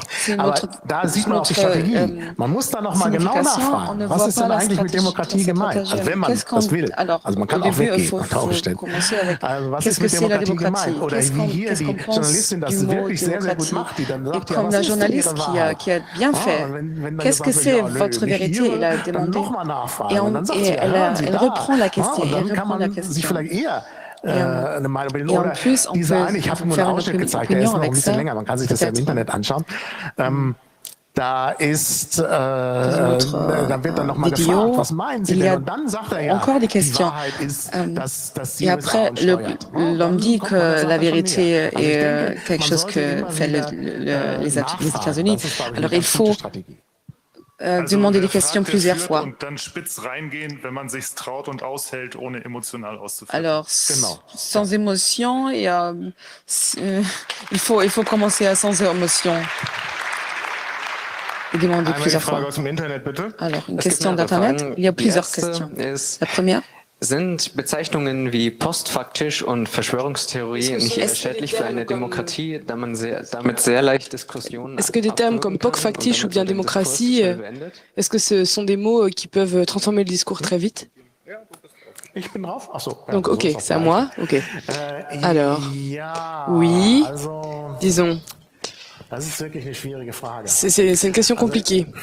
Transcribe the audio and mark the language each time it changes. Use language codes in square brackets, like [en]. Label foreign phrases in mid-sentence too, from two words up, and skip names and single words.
[de] Aber da sieht man auch die Strategie. Man muss da nochmal genau nachfragen, was ist denn eigentlich mit Demokratie gemeint? Also wenn man das will. Also man kann auch weggehen unter Umständen. Also was ist mit Demokratie gemeint? Oder wie hier die Journalistin das wirklich sehr, sehr gut macht, die dann sagt, ja, was ist denn ihre Wahrheit? [fr] Qui a bien fait. Qu'est-ce que c'est votre vérité? Il a demandé. Et elle reprend la question. [de] Dann kann man sich vielleicht eher eine Meinung bilden. Oder diese eine, ich habe nur einen Ausschnitt gezeigt, der ist noch ein bisschen länger, man kann sich das ja im Internet anschauen. Da ist, da wird dann nochmal gefragt, was meinen Sie denn? Und dann sagt er ja, die Wahrheit ist, dass Sie USA [fr] l'homme dit que la vérité est quelque chose que fait les États-Unis. Alors il faut demander des questions plusieurs fois. Alors, sans émotion, il faut commencer sans émotion. Et demander plusieurs fois. Alors, une question d'Internet. Il y a plusieurs questions. La première. [de] Sind Bezeichnungen wie postfaktisch und Verschwörungstheorie nicht eher schädlich für eine Demokratie, da man damit sehr leicht Diskussionen... [fr] Est-ce que des termes comme postfaktisch ou bien démocratie, est-ce que ce sont des mots qui peuvent transformer le discours très vite? Donc, ok, c'est à moi. Ok. Alors, oui, disons... C'est une question compliquée.